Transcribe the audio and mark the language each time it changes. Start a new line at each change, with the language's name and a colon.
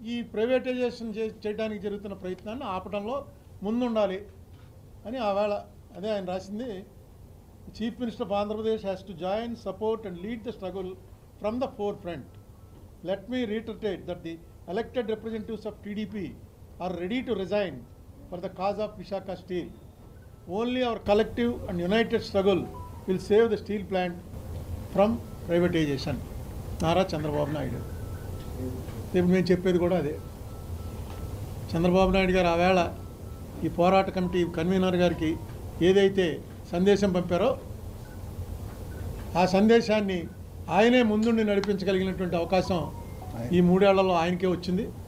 Telugu: ఈ ప్రైవేటైజేషన్ చేయడానికి జరుగుతున్న ప్రయత్నాన్ని ఆపడంలో ముందుండాలి అని ఆవేళ అదే ఆయన రాసింది.
English: Chief minister of Andhra Pradesh has to join, support and lead the struggle from the four front. Let me reiterate that the elected representatives of TDP are ready to resign for the cause of Vishaka Steel. Only our collective and united struggle will save the steel plant from privatization.
Telugu: Nara Chandrababu Naidu. ఇప్పుడు మేము చెప్పేది కూడా అదే. చంద్రబాబు నాయుడు గారు ఆవేళ ఈ పోరాట committee convener గారికి ఏదైతే సందేశం పంపారో ఆ సందేశాన్ని ఆయనే ముందుండి నడిపించగలిగినటువంటి అవకాశం ఈ 3 ఏళ్లలో ఆయనకే వచ్చింది.